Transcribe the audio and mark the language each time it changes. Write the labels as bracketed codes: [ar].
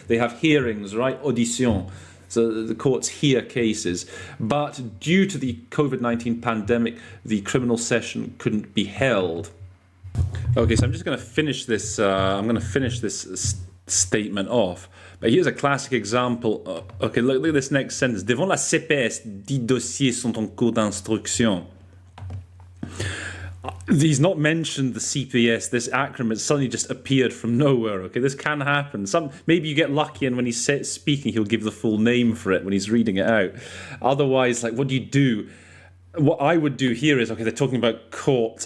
[en] They have hearings, right? Audition. So the courts hear cases. But due to the COVID-19 pandemic, the criminal session couldn't be held. Okay, so I'm just going to finish this. I'm going to finish this statement off. But here's a classic example. Okay, look at this next sentence. [fr] Devant la CPS, 10 dossiers sont en cours d'instruction. [en] He's not mentioned the CPS, this acronym. It suddenly just appeared from nowhere. Okay, this can happen. Maybe you get lucky, and when he's speaking, he'll give the full name for it when he's reading it out. Otherwise, like, what do you do? What I would do here is, okay, they're talking about courts.